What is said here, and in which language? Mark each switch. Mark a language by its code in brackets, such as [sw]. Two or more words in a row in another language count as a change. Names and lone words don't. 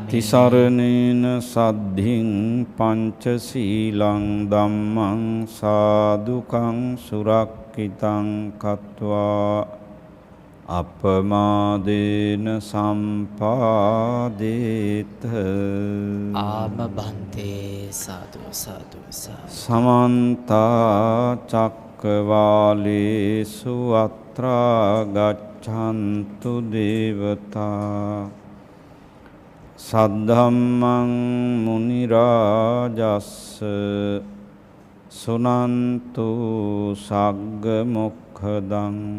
[pi] තිසරණේන සද්ධින් පංචශීලං ධම්මං සාදුකං සුරක්ඛිතං කତ୍වා අපමාදේන සම්පාදේත. ආම බන්තේ. සාදු සාදු සාදු. සමන්ත චක්කවාලේසු අත්‍රා ගච්ඡන්තු දේවතා සද්ධම්මං මුනි රාජස්ස සුනන්තු සග්ග මොක්ඛදං